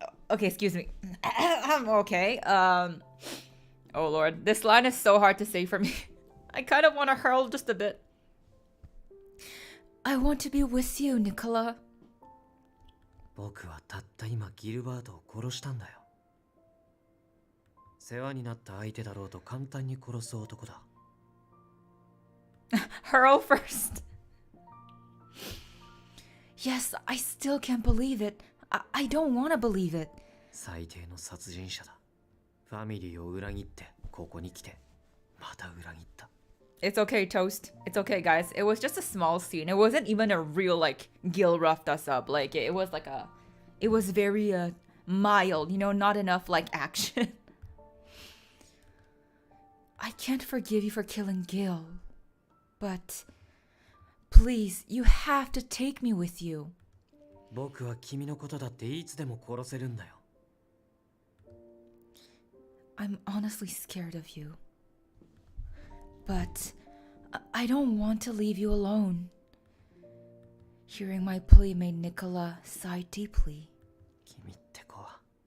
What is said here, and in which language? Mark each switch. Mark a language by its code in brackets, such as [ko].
[en] Okay, excuse me. I'm okay. Oh lord, this line is so hard to say for me. I kind of want to hurl just a bit. I want to be with you, Nicola. [ja] 僕はたった今ギルバートを殺したんだよ。世話になった相手だろうと簡単に殺す男だ。 [en] Hurl first. Yes, I still can't believe it. I don't want to believe it. [ja] 最低の殺人者だ。ファミリーを裏切ってここに来てまた裏切った。 [en] It's okay, Toast. It's okay, guys. It was just a small scene. It wasn't even a real, like, Gil roughed us up. Like, it was like a... It was very, mild, you know, not enough, like, action. I can't forgive you for killing Gil. But... Please, you have to take me with you. [ja] 僕は君のことだっていつでも殺せるんだよ。 [en] I'm honestly scared of you. But I don't want to leave you alone. Hearing my plea made Nicola sigh deeply. [ja] 君って子は。